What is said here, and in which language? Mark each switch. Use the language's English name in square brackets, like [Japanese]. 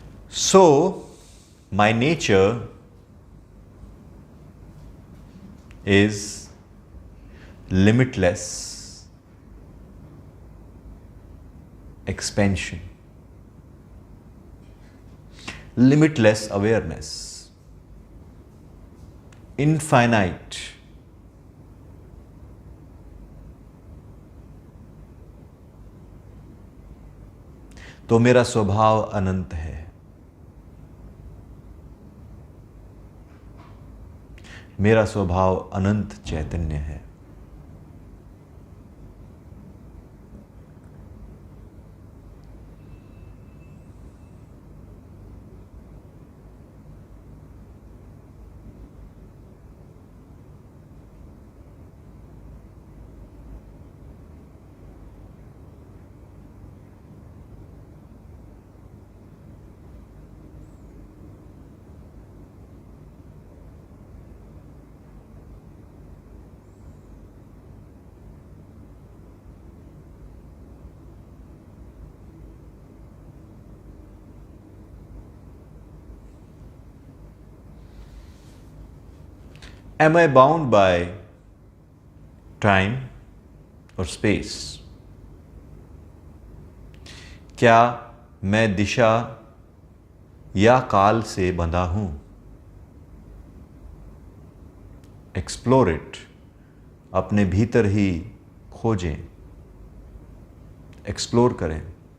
[English] So my nature is limitless expansion, limitless awareness, infinite [Hindi] तो मेरा स्वभाव अनंत है। मेरा स्वभाव अनंत चैतन्य है। [English] Am I bound by time or space? [Hindi] क्या मैं दिशा या काल से बंधा हूं? [English] explore it, [Hindi] अपने भीतर ही खोजें, एक्सप्लोर करें।